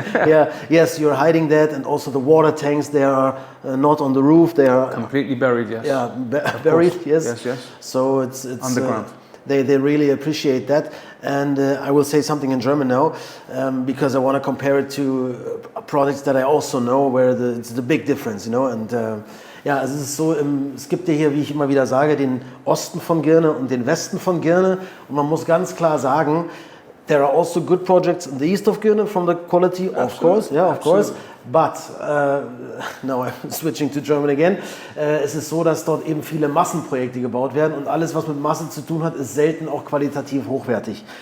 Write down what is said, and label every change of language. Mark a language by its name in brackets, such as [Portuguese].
[English] Yeah, yes, you're hiding that, and also the water tanks, they are not on the roof. They are completely buried. Yes. Yeah, buried. Yes. Yes. So it's underground. They really appreciate that. And I will say something in German now, because I want to compare it to projects that I also know where it's the big difference, you know. And [German] Ja, also es ist so, es gibt ja hier, wie ich immer wieder sage, den Osten von Girne und den Westen von Girne. Und man muss ganz klar sagen, [English] there are also good projects in the east of Girne from the quality, of course, yeah, of course. But, now I'm switching to German again, [German] es ist so, dass dort eben viele Massenprojekte gebaut werden und alles, was mit Masse zu tun hat, ist selten auch qualitativ hochwertig.